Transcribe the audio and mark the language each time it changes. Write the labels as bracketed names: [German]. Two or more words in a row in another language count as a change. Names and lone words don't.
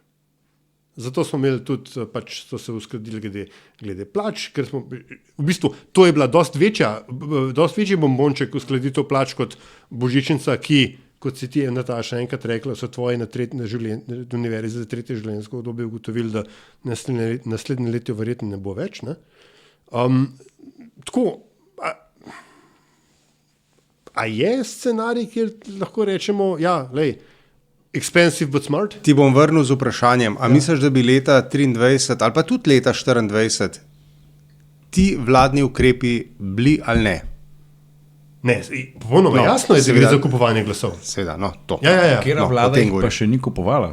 [Slovenian] Zato smo imeli tudi, pač so se uskladili glede plač, ker smo, v bistvu, to je bila dosti večji bombonček uskladitev plač kot božičnica, ki, kot si ti, Nataša, enkrat rekla, so tvoji na univerzi za tretje življenjsko obdobje ugotovili, da naslednje leto verjetno ne bo več. Ne? Tako, a je scenarij, kjer lahko rečemo, ja, lej, [English] expensive but smart? [Slovenian] Ti bom vrnil z vprašanjem, a misliš, da bi leta 23 ali pa tudi leta 24 ti vladni ukrepi bili ali ne? Ne, popolnoma jasno je, da gre za kupovanje glasov. Seveda, no, to. Ja. Kera vlada jih pa še ni kupovala?